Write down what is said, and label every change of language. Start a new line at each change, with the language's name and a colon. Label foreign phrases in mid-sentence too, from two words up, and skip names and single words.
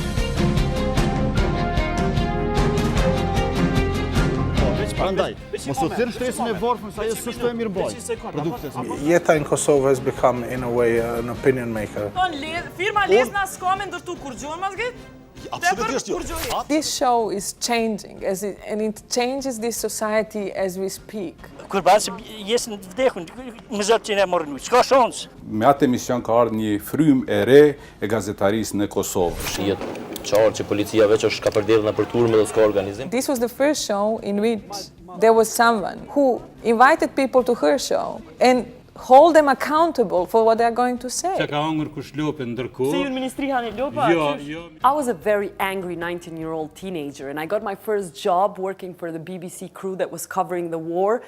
English: Jeta in Kosovo has become, in a way, an opinion maker. This show is changing, and it changes this society as we speak.
Albanian: Me atë emision ka ardhur një frymë e re e gazetarisë në Kosovë. Shihet qartë që policia veç është ka përderdhur në për turme dhe s'ka organizim.
English: This was the first show in which there was someone who invited people to her show and hold them accountable for what they are going to say. I was a very angry 19-year-old teenager, and I got my first job working for the BBC crew that was covering the war.